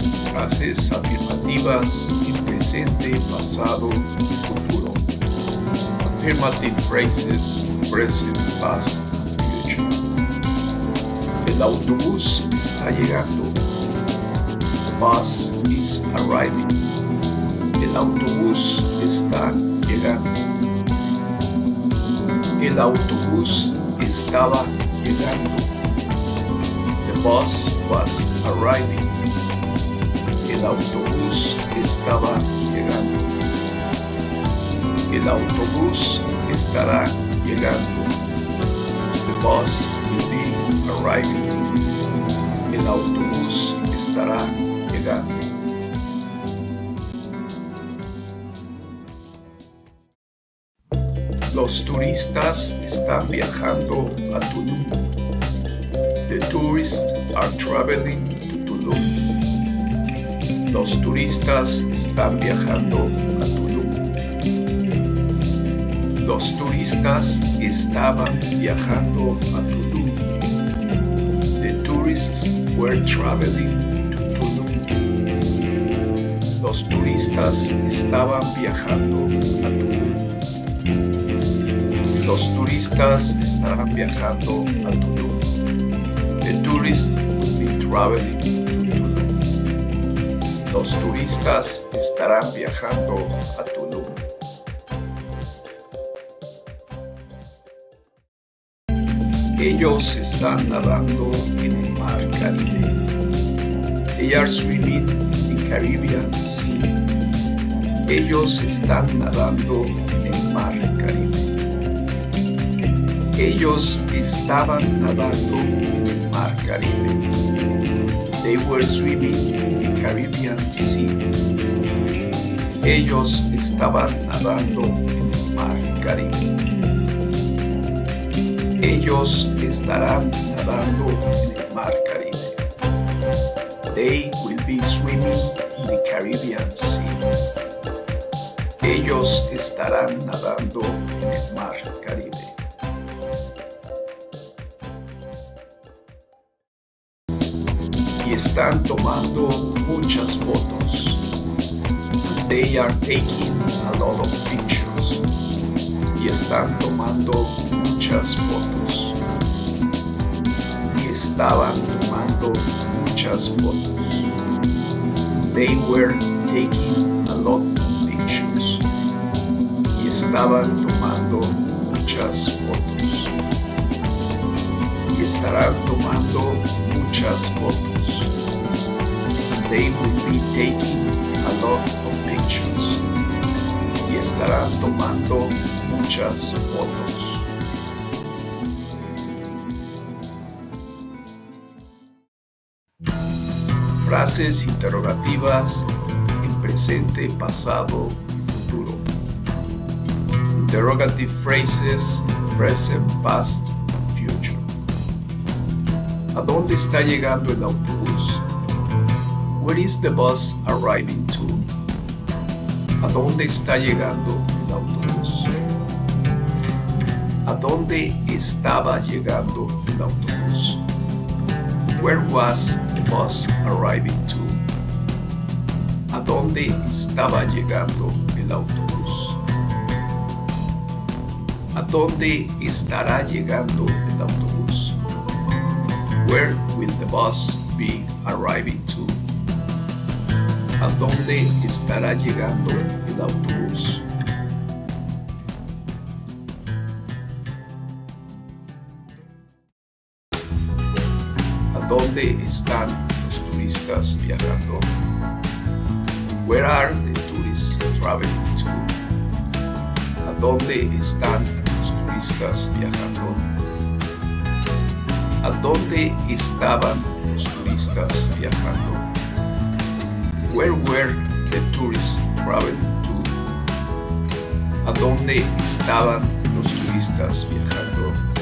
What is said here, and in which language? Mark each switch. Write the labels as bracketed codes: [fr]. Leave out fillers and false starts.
[es] Frases afirmativas en presente, pasado y futuro. [en] Affirmative phrases, present, past, and future. [es] El autobús está llegando. [en] The bus is arriving. [es] El autobús está llegando. El autobús estaba llegando. [en] The bus was arriving. [es] El autobús estaba llegando. El autobús estará llegando. [en] The bus will be arriving. [es] El autobús estará llegando. Los turistas están viajando a Tulum. [en] The tourists are traveling to Tulum. [es] Los turistas están viajando a Tulum. Los turistas estaban viajando a Tulum. [en] The tourists were traveling to Tulum. [es] Los turistas estaban viajando a Tulum. Los turistas estarán viajando a Tulum. [en] The tourists will be traveling to Tulum. [es] Los turistas estarán viajando a Tulum. Ellos están nadando en el mar Caribe. [en] They are swimming in the Caribbean Sea. [es] Ellos están nadando en el mar Caribe. Ellos estaban nadando en el mar Caribe. [en] They were swimming in the Caribbean Sea. [es] Ellos estaban nadando en el mar Caribe. Ellos estarán nadando en el mar Caribe. [en] They will be swimming in the Caribbean Sea. [es] Ellos estarán nadando en el mar Caribe. Y están tomando muchas fotos. [en] They are taking a lot of pictures. [es] Y están tomando muchas fotos. Y estaban tomando muchas fotos. [en] They were taking a lot of pictures. [es] Y estaban tomando muchas fotos. Y estarán tomando muchas fotos. [en] They will be taking a lot of pictures. [es] Y estarán tomando muchas fotos. Frases interrogativas en presente, pasado y futuro. [en] Interrogative phrases, present, past, and future. [es] ¿A dónde está llegando el autobús? [en] Where is the bus arriving to? [es] ¿A dónde está llegando el autobús? ¿A dónde estaba llegando el autobús? [en] Where was the bus arriving to? [es] ¿A dónde estaba llegando el autobús? ¿A dónde estará llegando el autobús? [en] Where will the bus be arriving to? [es] ¿A dónde estará llegando el autobús? ¿A dónde están los turistas viajando? [en] Where are the tourists traveling to? [es] ¿A dónde están los turistas viajando? ¿A dónde estaban los turistas viajando? [en] Where were the tourists traveling to? [es] ¿A dónde estaban los turistas viajando?